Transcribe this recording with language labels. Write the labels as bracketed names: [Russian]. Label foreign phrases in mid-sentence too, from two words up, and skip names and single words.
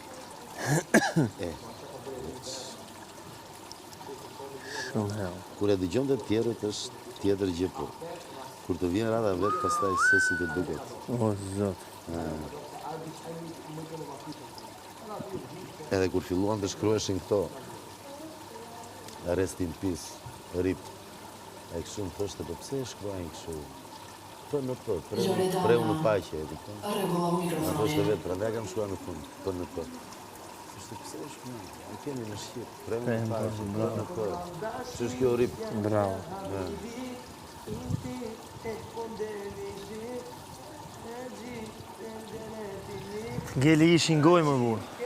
[Albanian] Shumë hell. Kur e dëgjon të tjerët është tjetër gjë po. Kur të vjen rada vetë, pastaj se si të duket. O, zot. Edhe kur filluan të shkrueshin këto, [English] rest in peace, rip, [Albanian] e kështu më thoshte, po pse e shkruajnë kështu? Për në për, preu në paqe, e kupton? Më thoshte vetë, pra ne kam shkruar në fund, për në për. Thoshte, pse e shkruajnë? E kemi në shqip, preu në paqe, për në për. Që është kjo rip? Bravo. Gjeli ishi ngoj më burë.